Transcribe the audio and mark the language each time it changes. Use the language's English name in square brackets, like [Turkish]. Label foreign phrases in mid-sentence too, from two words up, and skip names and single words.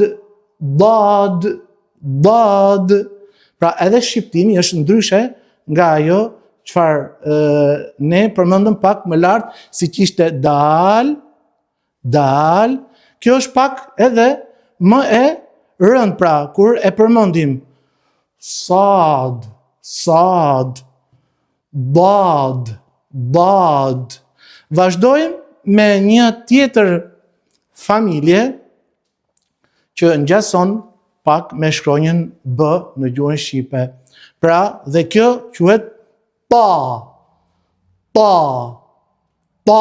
[English] Dad. Dad. [Albanian] Pra edhe shqiptimi është ndryshe nga ajo çfarë ne përmendëm pak më lart, siç ishte dal, dal. Kjo është pak edhe më e rënd, pra kur e përmendim [English] sad, sad, bad, bad. [Albanian] Vazhdojmë me një tjetër familje që ngjason pak me shkronjën b në gjuhën shqipe. Pra dhe kjo quhet pa. Pa. Pa.